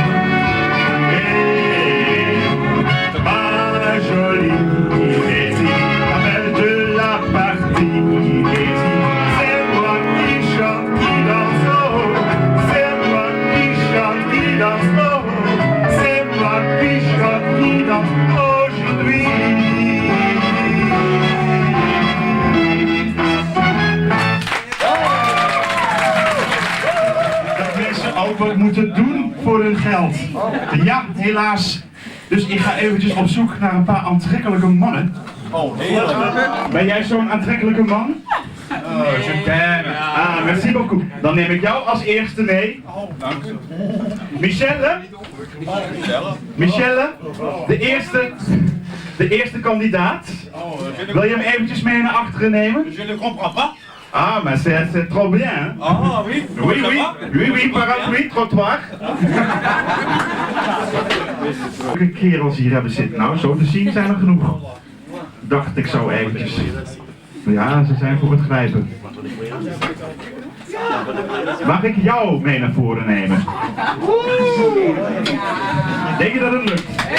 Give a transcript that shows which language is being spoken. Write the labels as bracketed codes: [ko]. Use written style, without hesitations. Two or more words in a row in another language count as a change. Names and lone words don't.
[fr] Et ma jolie Daisy, appelle de la partie. Daisy, c'est moi qui chante, qui danse, oh. C'est moi qui chante, qui danse, oh. C'est moi qui chante, qui danse aujourd'hui. [nl] Dat mensen ook wat moeten doen voor hun geld. Ja, helaas. Dus ik ga eventjes op zoek naar een paar aantrekkelijke mannen. Oh, heerlijk. Ben jij zo'n aantrekkelijke man? [fr] je t'aime. Ah, merci beaucoup. [nl] Dan neem ik jou als eerste mee. Oh, dank u. Michelle? Michelle? De eerste kandidaat. Wil je hem eventjes mee naar achteren nemen? [fr] Je ne comprends pas. Ah, maar c'est trop bien, hein? Ah, oui. Oui, oui. Oui, oui, parapluie, trottoir. [nl] Welke kerels hier hebben zitten? Nou, zo te zien zijn er genoeg. Dacht ik zo eventjes. Ja, ze zijn voor het grijpen. Mag ik jou mee naar voren nemen? Denk je dat het lukt?